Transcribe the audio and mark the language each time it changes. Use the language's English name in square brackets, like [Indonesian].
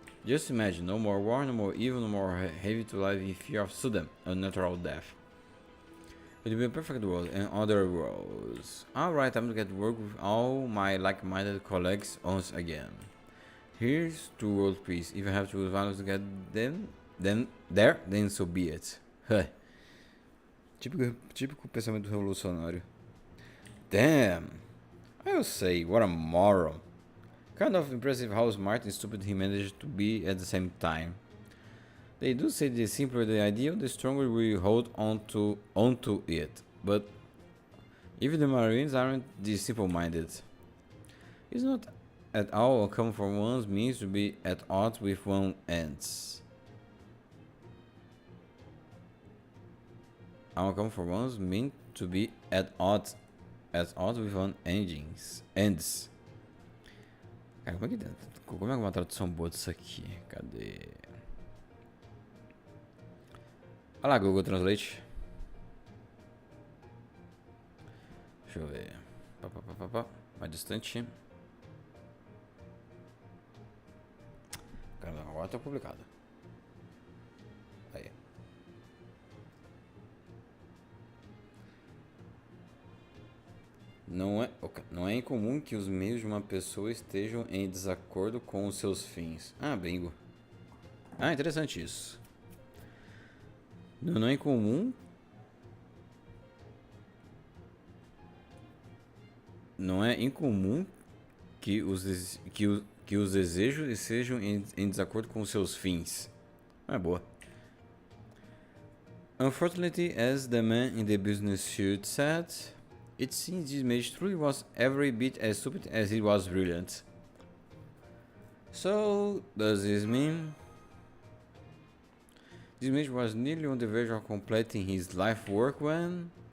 [English] Just imagine, no more war, no more evil, no more heavy to live in fear of sudden, unnatural death. It will be a perfect world and other worlds. Alright, time to get to work with all my like-minded colleagues once again. Here's to world peace. If I have to use violence to get them, then so be it. [Portuguese] Típico pensamento revolucionário. [English] Damn! I'll say, what a moral. Kind of impressive how smart and stupid he managed to be at the same time. They do say the simpler the ideal, the stronger we hold onto it. But even the Marines aren't this simple-minded. It's not at all uncommon for one's means to be at odds with one's ends. Uncommon for one's means to be at odds with one's ends. [Portuguese] Cara, como é uma tradução boa disso aqui? Cadê? Olha lá, Google Translate. Deixa eu ver. Mais distante. Caramba, agora tá publicado. Aí. Não é incomum que os meios de uma pessoa estejam em desacordo com os seus fins. Ah, bingo. Ah, interessante isso. Não é incomum. Não é incomum que os desejos estejam em desacordo com os seus fins. É boa. [English] Unfortunately, as the man in the business suit said, It seems this mage truly was every bit as stupid as he was brilliant. So, does this mean this mage was nearly on the verge of completing his life work when...